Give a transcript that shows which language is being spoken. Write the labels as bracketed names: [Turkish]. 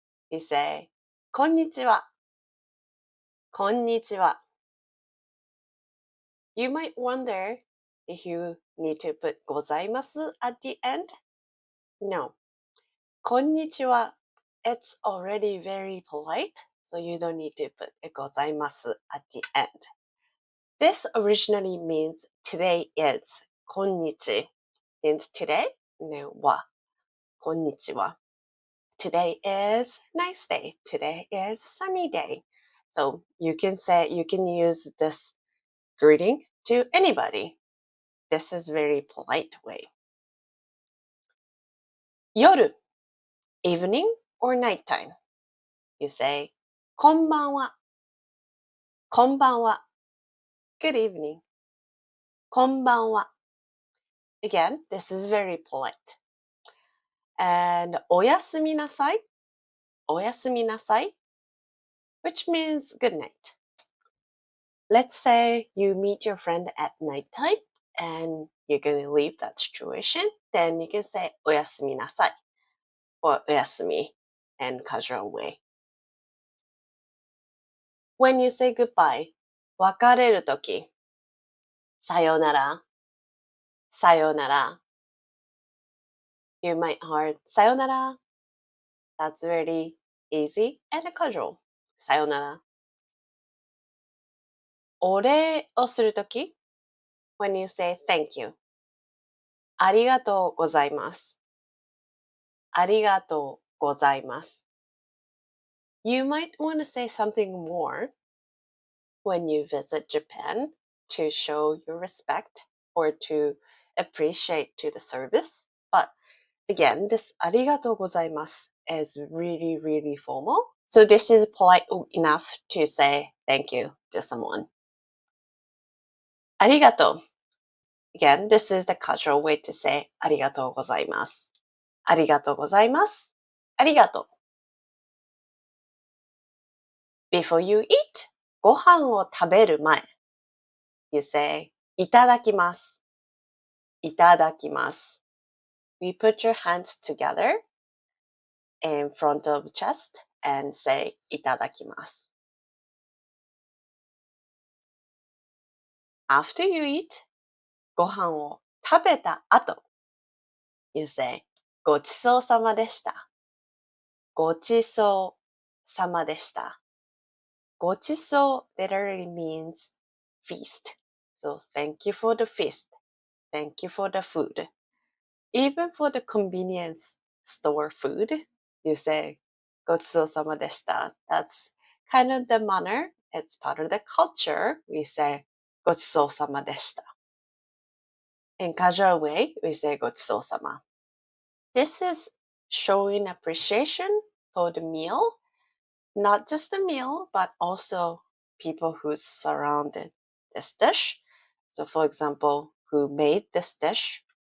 [English] We say, こんにちは。 [Japanese] こんにちは。 [English] You might wonder if you need to put ございます at the end. No. こんにちは. It's already very polite, so you don't need to put ございます at the end. This originally means today is こんにち means today はこんにちは. Today is nice day. Today is sunny day. So you can use this greeting to anybody. This is very polite way. 夜 evening or nighttime. You say こんばんは。 [Japanese] こんばんは。 [English] Good evening. [Japanese] こんばんは。 [English] Again, this is very polite. And おやすみなさい。おやすみなさい。Which means good night. Let's say you meet your friend at nighttime and you're going to leave that situation. Then you can say おやすみなさい or おやすみ in casual way. When you say goodbye, [Japanese] 別れるとき、さよなら、さよなら。 [English] You might hear さよなら. That's really easy and casual. [Japanese] さよなら。お礼をするとき [English] when you say thank you. [Japanese] ありがとうございます。ありがとうございます。 [English] You might want to say something more when you visit Japan to show your respect or to appreciate to the service. But again, this ありがとうございます is really, really formal. So this is polite enough to say thank you to someone. [Japanese] ありがとう. [English] Again, this is the casual way to say ありがとうございます。 [Japanese] ありがとうございます。ありがとう。 [English] Before you eat, [Japanese] ご飯を食べる前 [English] You say いただきます。 [Japanese] いただきます。 [English] We put your hands together in front of chest and say いただきます。 After you eat, [Japanese] ご飯を食べた後 [English] You say ごちそうさまでした。 [Japanese] ごちそうさまでした。 [English] ごちそう literally means feast. So thank you for the feast. Thank you for the food. Even for the convenience store food, you say ごちそうさまでした. That's kind of the manner. It's part of the culture. We say ごちそうさまでした. In casual way, we say ごちそうさま. This is showing appreciation for the meal, not just the meal, but also people who surrounded this dish. So for example, who made this dish,